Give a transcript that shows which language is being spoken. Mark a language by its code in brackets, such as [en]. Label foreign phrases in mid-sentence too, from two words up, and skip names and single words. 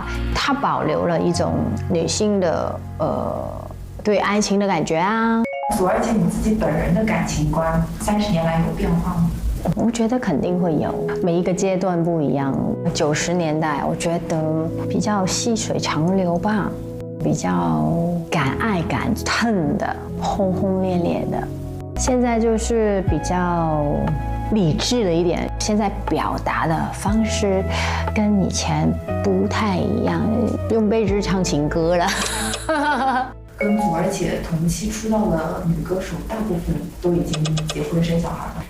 [zh] 它保留了一種女性的對愛情的感覺啊。祖兒姐，你自己本人的感情觀30年來有變化嗎？我覺得肯定會有，每一個階段不一樣。90年代我覺得比較細水長流吧，比較敢愛敢恨的，轟轟烈烈的。現在就是比較理智了一點，現在表達的方式跟以前不太一樣，用輩子唱情歌了。跟祖兒姐同期出道的女歌手，大部分都已經結婚生小孩了。